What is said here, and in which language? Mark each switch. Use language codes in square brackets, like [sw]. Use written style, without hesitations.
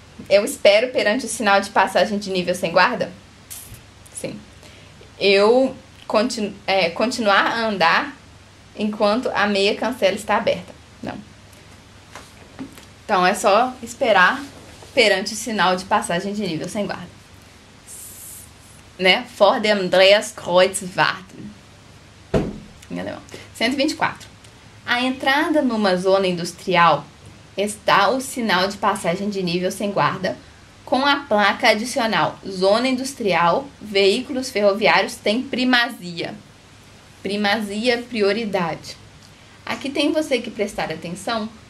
[pt] Eu espero perante o sinal de passagem de nível sem guarda? Sim. Eu continuar a andar enquanto a meia cancela está aberta? Não. Então é só esperar perante o sinal de passagem de nível sem guarda. Né? [de] Vor dem Andreaskreuz warten. [pt] Em alemão. 124. À entrada numa zona industrial está o sinal de passagem de nível sem guarda com a placa adicional Zona Industrial, veículos ferroviários têm primazia. Primazia, prioridade. Aqui tem você que prestar atenção.